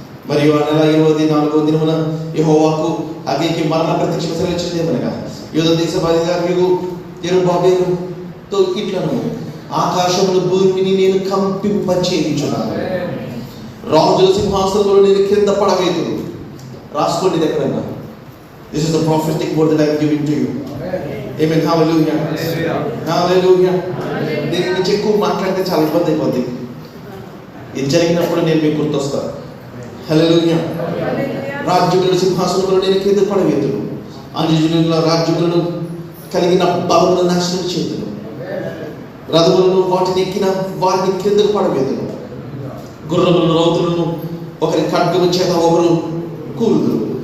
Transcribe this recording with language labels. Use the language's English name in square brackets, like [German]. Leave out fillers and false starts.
[Telugu] మరియు ఆ నెల 24వ దినమున యెహోవాకు అగ్నికి మరణ ప్రత్యక్ష సెలవిచ్చినదేమనగా, యూదా దేశ అధికారులు యెరుబ్బయలుతో ఇట్లను, ఆకాశములు భూమిని నేను కంపింపచేయుచున్నాను, రాజుల సింహాసనంలో నేను కింద పడవేతును. రాసుకోండి ఎక్కడన్నా. [English] This is the prophetic word that I am giving to you. Amen. Hallelujah. Hallelujah. [Telugu] దీని గురించి ఎక్కువ మాట్లాడితే చాలా ఇబ్బంది అయిపోద్ది. ఇది జరిగినప్పుడు నేను మీకు గుర్తొస్తాను. హల్లెలూయా. రాజ్యముల సింహాసనంలో నేను కింద పడవేతును, అన్యజనుల రాజ్యములను కలిగిన బలములను నాశనం చేతును, రథములను వాటిని ఎక్కిన వారిని కిందకు పడవేతును, గుర్రములను రౌతులను ఒకరి ఖడ్గము చేత ఒకరు కూలుదురు.